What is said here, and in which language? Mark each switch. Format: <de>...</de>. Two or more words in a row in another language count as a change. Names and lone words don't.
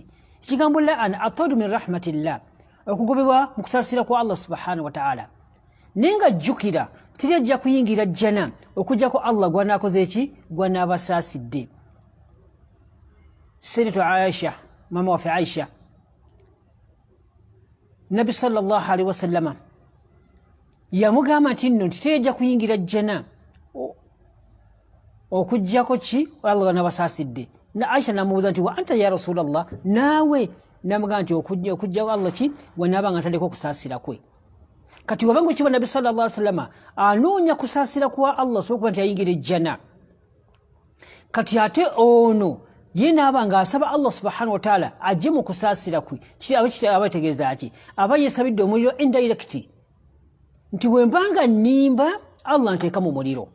<lg>Ekigambo laana atadu</lg> <ar>من رحمة الله,</ar> <lg>okugobebwa mu kusaasira kwa Allah</lg> <ar>سبحانه وتعالى.</ar> <lg>Naye nga jjukira teri ajja kuyingira jjana okuggyako Allah gwanaakoze eki? Gwanaabasaasidde. Sayyidatu Aisha, mama waffe Aisha, Nabi</lg> <ar>صلى الله عليه وسلم</ar> <lg>yamugamba nti nno teri ajja kuyingira jjana okuggyako ki? Allah gwanabasaasidde. Aisha namubuuza nti</lg> <ar>وأنت يا رسول الله,</ar> <lg>naawe? Namugamba nti okuggyako Allah ki? Wanaaba nga ntaddeko okusaasira kwe. Kati wabanga okiba Nabi</lg> <ar>صلى الله عليه وسلم</ar> <lg>anoonya kusaasira kwa Allah okuba nti ayingira ejjana, kati ate ono ye naaba ng'asaba Allah</lg> <ar>سبحانه وتعالى</ar> <lg>ajje mu kusaasira kwe, aba tegeeza ki? Aba yeesabidde omuliro indirect nti wembanga nnimba Allah nteeka mu muliro.</lg>